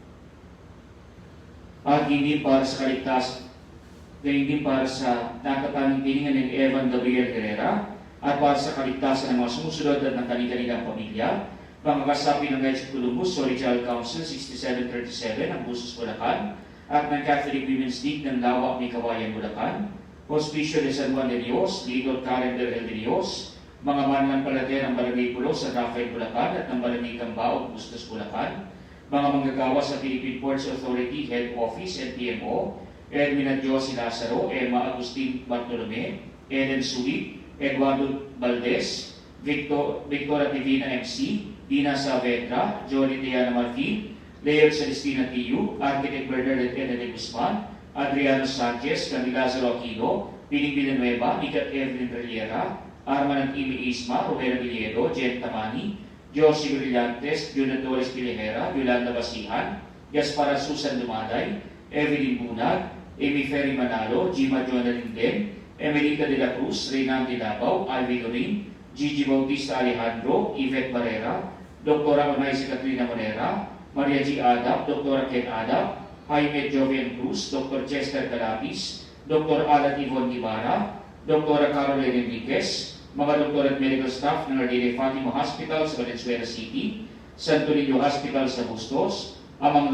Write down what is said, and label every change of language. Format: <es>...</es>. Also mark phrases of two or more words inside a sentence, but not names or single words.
<tl>at hindi para sa kaligtas, hindi para sa natatanging tiningan ng Evan Gabriel Herrera, at para sa kaligtasan ng mga sumusunod at ng kanilang pamilya, mga kasapi ng Guides of Columbus, Original Council 6737 ng Busos, Bulacan, at ng Catholic Women's League ng Lawak ni Kawayan, Bulacan, Hospicio de San Juan de Dios, Little Karen de Dios, mga mananampalataya ng Barangay Pulo sa Rafael, Bulacan, at ng Barangay Cambao, Bustos, Bulacan, mga manggagawa sa Philippine Ports Authority Head Office and PMO, Edwin at Josie Lazaro, Emma Agustin Bartolome, Eden Suwi, Eduardo Valdez, Victoria Divina MC, Dina Saavedra, Jolie Diana Marfil, Leo Celestina Tiyu, Architect Bernard Kennedy Guzman, Adriano Sanchez, Camila Lázaro Aquino, Piling Villanueva, Nicat Evelyn Reliera, Arman at Imi Isma, Romero Villero, Jen Tamani, Josie Brillantes, Juna Torres Pilihera, Yolanda Basihan, Gaspar Susan Lumaday, Evelyn Bunag, Amy Ferry Manalo, Gima Jonah Linden, Emelita de la Cruz, Reynaldi Labaw, Alvin Lorin, Gigi Bautista Alejandro, Yvette Barrera, Dr. Onaysi Katrina Monera, Maria G. Adap, Dr. Ken Adap, Jaime Jovian Cruz, Dr. Chester Calapis, Dr. Alan Yvonne Ibarra, Dr. Caroline Enriquez, mga doktor at</tl> <en>medical staff</en> <tl>ng Ardile Fatima Hospital sa Valenzuela City, Santo Niño Hospital sa Bustos, Amang</tl>